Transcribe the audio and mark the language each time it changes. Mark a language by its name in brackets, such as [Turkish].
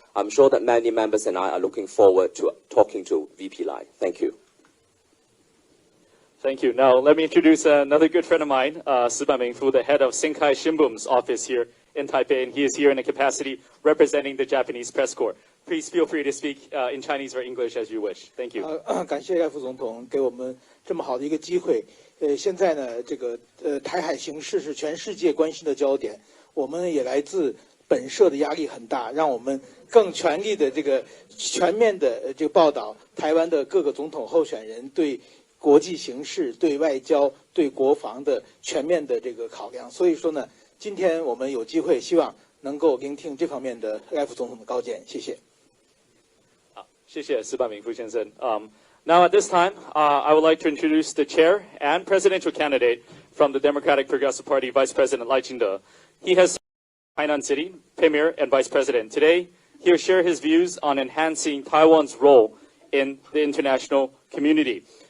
[English] I'm sure that many members and I are looking forward to talking to VP Lai. Thank you. Thank you. Now, let me introduce another good friend of mine, Siban Mingfu, the head of Sinkai Shimbun's office here in Taipei, and he is here in a capacity representing the Japanese press corps. Please feel free to speak in Chinese or English as you wish. Thank you. [Chinese] 感谢赖副总统给我们这么好的一个机会。现在呢，这个台海形势是全世界关心的焦点，我们也来自本社的压力很大，让我们更全力的这个全面的这个报道台湾的各个总统候选人对国际形势、对外交、对国防的全面的这个考量。所以说呢，今天我们有机会，希望能够聆听这方面的赖副总统的高见。谢谢。好，谢谢施柏明副先生。 [English] Now at this time, I would like to introduce the chair and presidential candidate from the Democratic Progressive Party, Vice President Lai Ching-te. He has Hainan City, Premier and Vice President. Today, he will share his views on enhancing Taiwan's role in the international community.